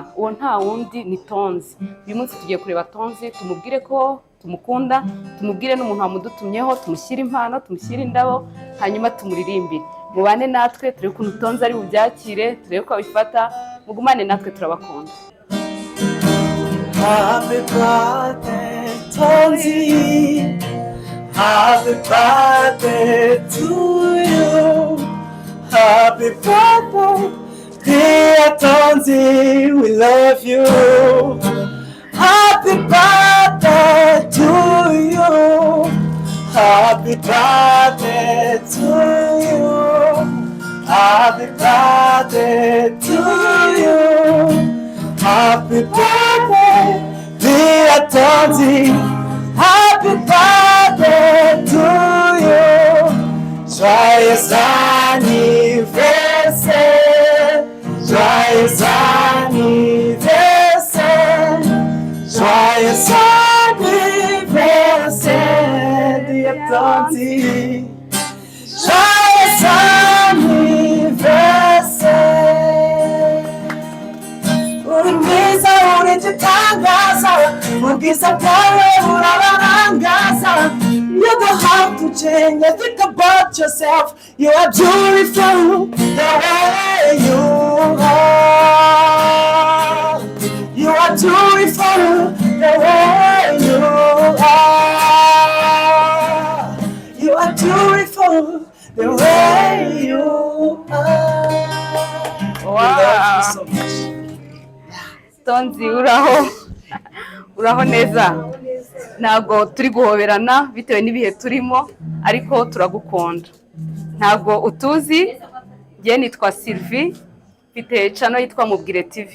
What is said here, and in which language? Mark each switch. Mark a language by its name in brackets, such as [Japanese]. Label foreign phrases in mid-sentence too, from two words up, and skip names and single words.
[Kinyarwanda] Uwo nta wundi ni Tonzi. Uyu munsi tugiye kureba Tonzi, tumubwire ko tumukunda, tumubwire n'umuntu wamudutumyeho, tumushyire impano, tumushyire indabo, hanyuma tumuririmbire. Mubane natwe turebe ukuntu Tonzi ari bubyakire, turebe ko abifata. Mugumane natwe, turabakunda. [English] Happy birthday, Tonzi. Happy birthday to you. Happy birthday, dear Tonzi. We love you. Happy birthday to you. Happy birthday to you. Happy birthday to you. Happy birthday, dear Tonzi. Happy birthday to you. [French] Joyeux anniversaire. Joyeux anniversaire. Joyeux anniversaire, dear Tonzi. Joyeux anniversaire. [Kinyarwanda] Uri mwiza, uri igitangaza, ubwiza bwawe burabarangaza. [English] You don't have to change a thing about yourself. You are beautiful the way you are. You are beautiful the way you are. You are beautiful the way you are. Wow. I love you so much. [Kinyarwanda] Tonzi, uraho neza. Ntabwo turi guhoberana bitewe n'ibihe turimo, ariko turagukunda. Ntabwo utuzi, njye nitwa Sylvie, mfite channel yitwa Mubwire TV.